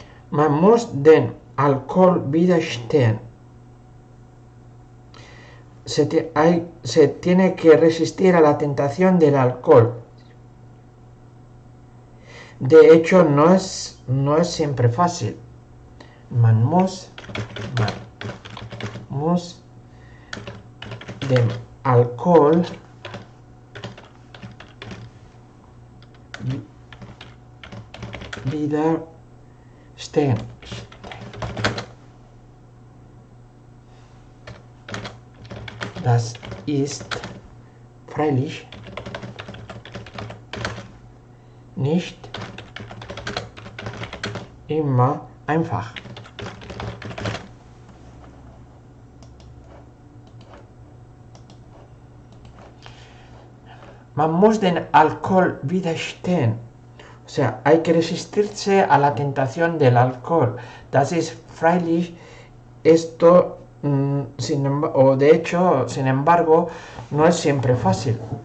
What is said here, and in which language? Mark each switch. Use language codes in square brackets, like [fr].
[de] Man muss den Alkohol widerstehen. [es] Se tiene que resistir a la tentación del alcohol. De hecho, no es siempre fácil. [de] Man muss dem Alkohol widerstehen. Das ist freilich nicht immer einfach. Man muss den Alkohol widerstehen. [es] O sea, hay que resistirse a la tentación del alcohol. [de] Das ist freilich, [es] esto, sin embargo, no es siempre fácil.